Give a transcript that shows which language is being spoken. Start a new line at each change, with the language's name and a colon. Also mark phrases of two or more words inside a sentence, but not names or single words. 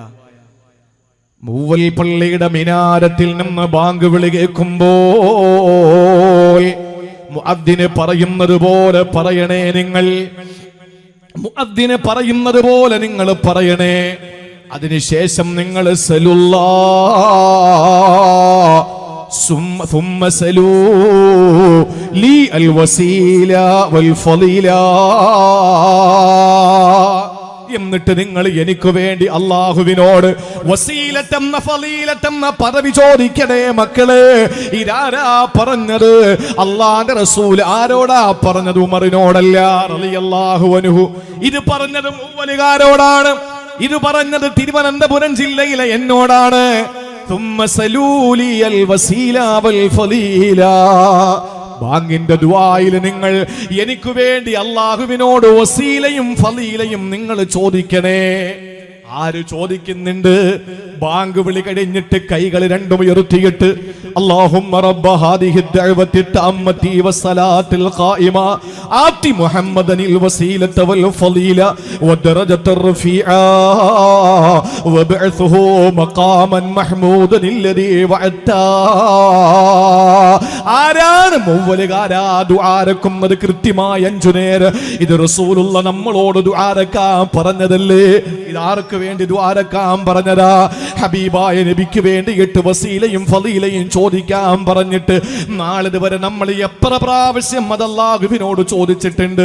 Malayalam: മൂവൽ പള്ളിയുടെ മിനാരത്തിൽ നിന്ന് ബാങ്ക് വിളി കേൾക്കുമ്പോൾ മുഅദ്ദിന് പറയുന്നത് പോലെ പറയണേ നിങ്ങൾ. മുഅദ്ദിന് പറയുന്നത് പോലെ നിങ്ങൾ പറയണേ. അതിനുശേഷം നിങ്ങൾ
Arabic: ثم سلوا لي الوسيلة والفضيلة.
Malayalam: എന്നിട്ട് നിങ്ങൾ എനിക്ക് വേണ്ടി അല്ലാഹുവിനോട് വസീലത്തെന്ന ഫളീലത്തെന്ന പദവി ചോദിക്കണേ മക്കളെ. ഇതാരാ പറഞ്ഞത്? അല്ലാഹുവിന്റെ റസൂൽ. ആരോടാ പറഞ്ഞത്? ഉമറിനോടല്ല
Arabic: رضي الله عنه.
Malayalam: ഇത് പറഞ്ഞത് മുവ്വലുകാരോടാണ്. ഇത് പറഞ്ഞത് തിരുവനന്തപുരം ജില്ലയിലെ എന്നോടാണ്. ബാങ്കിന്റെ ദുആയിൽ നിങ്ങൾ എനിക്ക് വേണ്ടി അല്ലാഹുവിനോട് വസീലയും ഫളീലയും നിങ്ങൾ ചോദിക്കണേ. ആര് ചോദിക്കുന്നുണ്ട്? ബാങ്ക് വിളി കഴിഞ്ഞിട്ട് കൈകൾ രണ്ടും ഉയർത്തിയിട്ട്
Arabic: اللهم رب هذه الدعوة التامة والصلاة القائمة آت محمدا الوسيلة والفضيلة والدرجة الرفيعة وابعثه مقاما محمودا الذي وعدته.
Malayalam: ആരാണ് മുവ്വലുകാരാ ദുആരക്കുന്നത് കൃത്യമായി 5 നേരം? ഇത് റസൂലുള്ള നമ്മളോട് ദുആരക്കാൻ പറഞ്ഞതല്ലേ? ഇത് ആർക്ക് വേണ്ടി ദുആരക്കാൻ പറഞ്ഞതാ? ഹബീബായ നബിക്ക് വേണ്ടിയിട്ട് വസീലയും ഫളീലയും ചോദിക്കാൻ പറഞ്ഞിട്ട് നാളിതുവരെ നമ്മൾ എത്ര പ്രാവശ്യം അത് അല്ലാഹുവിനോട് ചോദിച്ചിട്ടുണ്ട്?